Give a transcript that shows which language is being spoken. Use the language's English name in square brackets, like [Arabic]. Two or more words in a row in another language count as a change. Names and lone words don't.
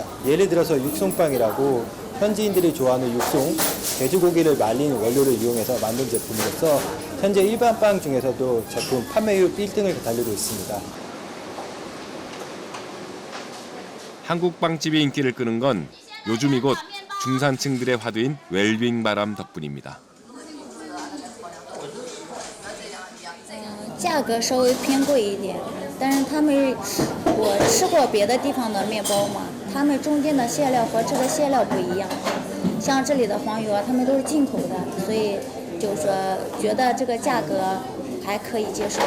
[Korean] 예를 들어서 육송빵이라고 현지인들이 좋아하는 육송, 돼지고기를 말린 원료를 이용해서 만든 제품으로서 현재 일반 빵 중에서도 제품 판매율 1등을 달리고 있습니다. 한국 빵집이 인기를 끄는 건 요즘 이곳 중산층들의 화두인 웰빙 바람 덕분입니다. [Chinese] 价格稍微偏贵一点，但是我吃过别的地方的面包嘛，他们中间的馅料和这个馅料不一样，像这里的黄油啊，他们都是进口的，所以就是说觉得这个价格还可以接受。